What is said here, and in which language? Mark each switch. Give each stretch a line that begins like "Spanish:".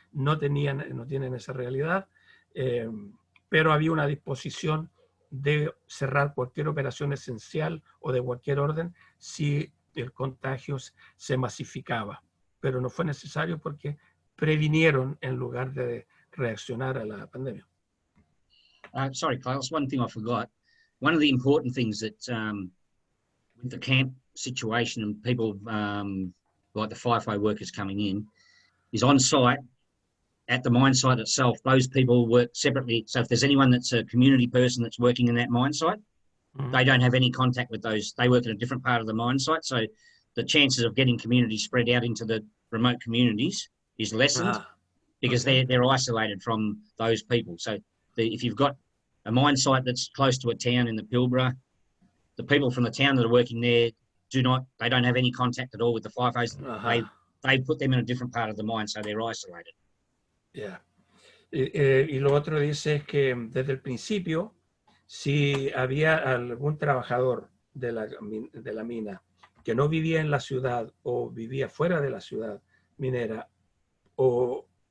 Spanish: No tienen esa realidad, pero había una disposición de cerrar cualquier operación esencial o de cualquier orden si el contagio se masificaba, pero no fue necesario porque previnieron en lugar de reaccionar a la pandemia.
English: Sorry, Carlos, one thing I forgot. One of the important things that with the camp situation and people like the FIFO workers coming in is on site, at the mine site itself, those people work separately. So if there's anyone that's a community person that's working in that mine site, they don't have any contact with those. They work in a different part of the mine site. So the chances of getting community spread out into the remote communities is lessened because they're isolated from those people. So if you've got a mine site that's close to a town in the Pilbara, the people from the town that are working there they don't have any contact at all with the FIFOs. They put them in a different part of the mine, so they're isolated. Yeah.
Spanish: Y lo otro dice es que desde el principio, si había algún trabajador de la mina que no vivía en la ciudad o vivía fuera de la ciudad minera o